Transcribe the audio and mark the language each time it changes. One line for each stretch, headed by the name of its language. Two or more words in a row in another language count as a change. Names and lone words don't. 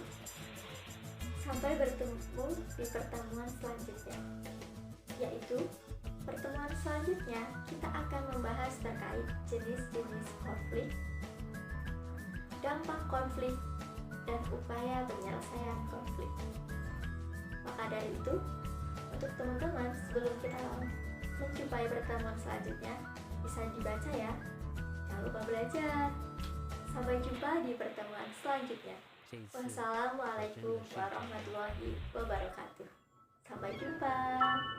Indonesian: Sampai bertemu di pertemuan selanjutnya, yaitu pertemuan selanjutnya kita akan membahas terkait jenis-jenis konflik, dampak konflik, dan upaya penyelesaian konflik. Maka dari itu, untuk teman-teman sebelum kita menjumpai pertemuan selanjutnya, bisa dibaca ya. Jangan lupa belajar. Sampai jumpa di pertemuan selanjutnya.
Chinese: 这一次我真
Arabic: Wassalamualaikum
Chinese: 的睡着了。
Arabic: ورحمة الله وبركاته.
Indonesian: Sampai jumpa.